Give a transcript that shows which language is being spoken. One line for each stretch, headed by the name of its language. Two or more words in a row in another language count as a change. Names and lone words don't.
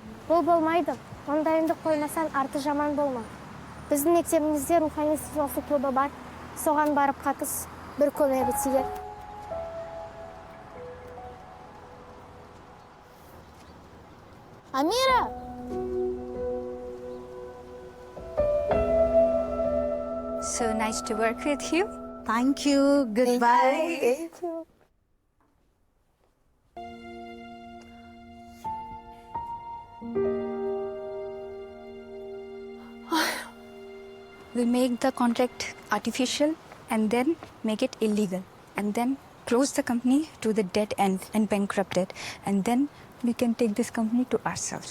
Kazakh: Бұл болмайды. Ондайымды қоймасан арты жаман болма. Біздің мектебімізде рухани созылысы клубы бар. Соған барып қатыс, бір көмегі тиер. Амира!
English: So nice to work with you. Thank you. Goodbye. Thank you. We make the contract artificial and then make it illegal and then close the company to the dead end and bankrupt it, and then we can take this company to ourselves.